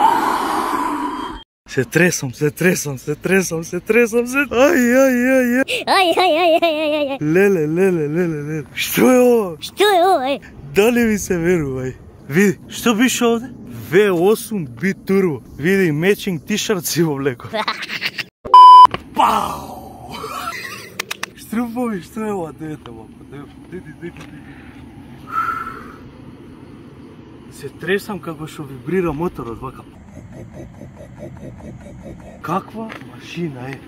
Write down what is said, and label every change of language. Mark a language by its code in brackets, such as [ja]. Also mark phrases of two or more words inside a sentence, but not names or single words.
[mk] Се тресам. Ај. Леле. Што е ова? Што е ова? Дали ви се верува? Види, што пише овде? V8 B Turbo. Види, [en] matching t-shirt [mk] си во влеко. Пау! Штрумфови, што е ова? Дете, се тресам како што вибрира моторот, вака. Каква машина е?